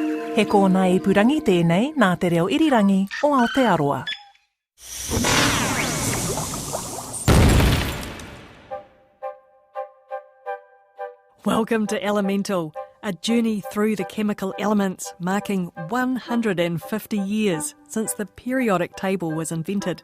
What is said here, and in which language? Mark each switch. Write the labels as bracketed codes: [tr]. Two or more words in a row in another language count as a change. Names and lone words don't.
[mi] He kōna ipurangi tēnei nā te reo irirangi o Aotearoa. [en] Welcome to Elemental, a journey through the chemical elements marking 150 years since the periodic table was invented.